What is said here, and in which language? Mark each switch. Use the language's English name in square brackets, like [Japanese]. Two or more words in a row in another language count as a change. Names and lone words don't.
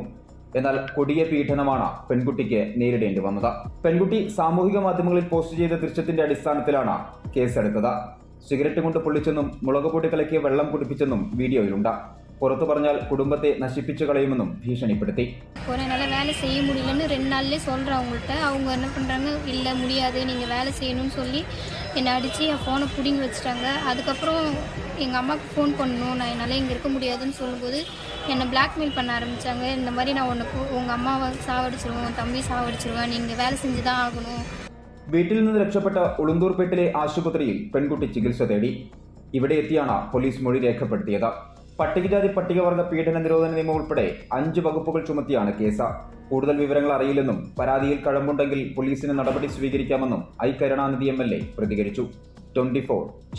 [Malayalam] എന്നാൽ കൊടിയ പീഡനമാണ് പെൺകുട്ടിക്ക് നേരിടേണ്ടി വന്നത്. പെൺകുട്ടി സാമൂഹിക മാധ്യമങ്ങളിൽ പോസ്റ്റ് ചെയ്ത ദൃശ്യത്തിന്റെ അടിസ്ഥാനത്തിലാണ് കേസെടുത്തത്. സിഗരറ്റ് കൊണ്ട് പൊള്ളിച്ചെന്നും മുളകുപൊടി കലക്കിയ വെള്ളം കുടിപ്പിച്ചെന്നും വീഡിയോയിലുണ്ട്. പുറത്തു പറഞ്ഞാൽ കുടുംബത്തെ നശിപ്പിച്ചു കളയുമെന്നും ഭീഷണിപ്പെടുത്തി. [Tamil] என்னால் வேலை செய்ய முடியலன்னு 2 நாள்லேயே சொல்கிறேன் அவங்கள்ட்ட. அவங்க என்ன பண்ணுறாங்க, இல்லை முடியாது, நீங்கள் வேலை செய்யணும்னு சொல்லி என்னை அடித்து என் ஃபோனை பிடிங்கி வச்சுட்டாங்க. அதுக்கப்புறம் எங்கள் அம்மாவுக்கு ஃபோன் பண்ணணும், நான் என்னால் இங்கே இருக்க முடியாதுன்னு சொல்லும்போது என்னை பிளாக்மெயில் பண்ண ஆரம்பித்தாங்க. இந்த மாதிரி நான் உங்கள் அம்மாவை சாவடிச்சிருவேன், தம்பி சாவடிச்சிருவேன், நீங்கள் வேலை செஞ்சு தான் ஆகணும். [Malayalam] വീട്ടിൽ നിന്ന് രക്ഷപ്പെട്ട ഉളുന്തൂർപേട്ടിലെ ആശുപത്രിയിൽ പെൺകുട്ടി ചികിത്സ തേടി. ഇവിടെ എത്തിയാണ് പോലീസ് മൊഴി രേഖപ്പെടുത്തിയത്. പട്ടികജാതി പട്ടികവർഗ പീഡന നിരോധന നിയമം ഉൾപ്പെടെ 5 വകുപ്പുകൾ ചുമത്തിയാണ് കേസ്. കൂടുതൽ വിവരങ്ങൾ അറിയില്ലെന്നും പരാതിയിൽ കഴമ്പുണ്ടെങ്കിൽ പോലീസിന് നടപടി സ്വീകരിക്കാമെന്നും ഐ കരുണാനിധി MLA പ്രതികരിച്ചു.